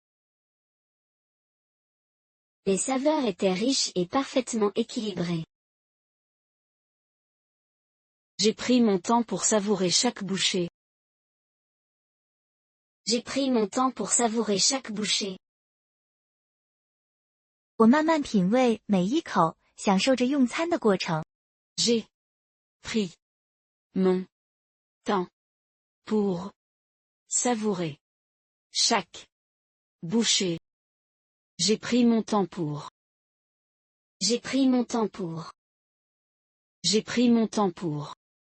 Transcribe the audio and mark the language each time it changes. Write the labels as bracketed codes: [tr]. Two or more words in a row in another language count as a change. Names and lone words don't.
[fr] Les saveurs étaient riches et parfaitement équilibrées. J'ai pris mon temps pour savourer chaque bouchée. J'ai pris mon temps pour savourer chaque bouchée. [zh] 我慢慢品味每一口，享受着用餐的过程。 [fr] J'ai pris mon temps pour savourer chaque bouchée. J'ai pris mon temps pour. J'ai pris mon temps pour. J'ai pris mon temps pour.